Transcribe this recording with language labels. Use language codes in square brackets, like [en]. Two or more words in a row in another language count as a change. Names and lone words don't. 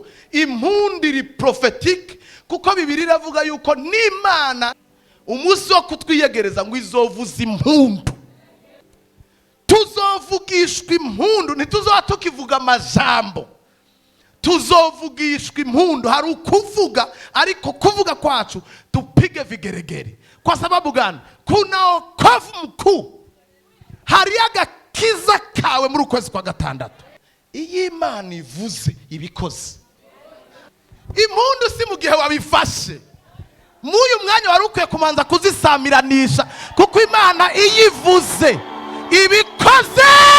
[rn] Impundu iri prophetique, kuko bibiri iravuga yuko n'Imana umunsi wo kutwiyegereza ngo izovuza impundu. Tuzovugishwa impundu, ntituzoba tukivuga amajambo, tuzovugishwa impundu. Hari ukuvuga, ariko kuvuga kwacu tupige vigeregere. [sw] Kwa sababu gani? Kuna wokovu mkuu, [rn] hari agakiza kawe muri ukwezi kwa gatandatu. Iyi Imana ivuze ibikoze. Impundu si mu gihe wabifashe, muyu mwanya wari ukwiye kumanza kuzisamiranisha, kuko Imana iyivuze ibikoze.